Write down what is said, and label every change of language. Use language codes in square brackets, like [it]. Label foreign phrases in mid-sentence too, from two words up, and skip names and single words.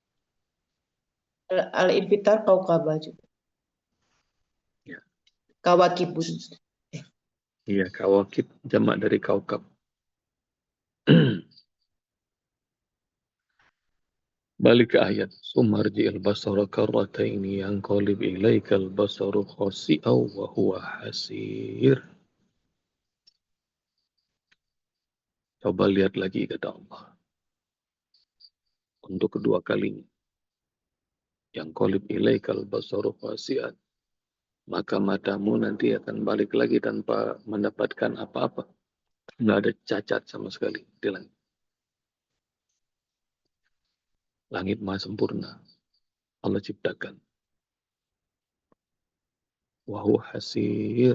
[id] Al-Infitar Kaukaba juga. Ya. Kawakibun. Iya, kawakib jamak dari kaukab. Balik ke ayat. [ar] ثم ارجع البصر كرتين ينقلب إليك البصر خاسئا وهو حسير. [id] Coba lihat lagi kata Allah. Untuk kedua kalinya. [ar] ينقلب إليك البصر خاسئا. [id] Maka matamu nanti akan balik lagi tanpa mendapatkan apa-apa. Nggak ada cacat sama sekali di langit. Langit maha sempurna. Allah ciptakan. [ar] وهو حسير.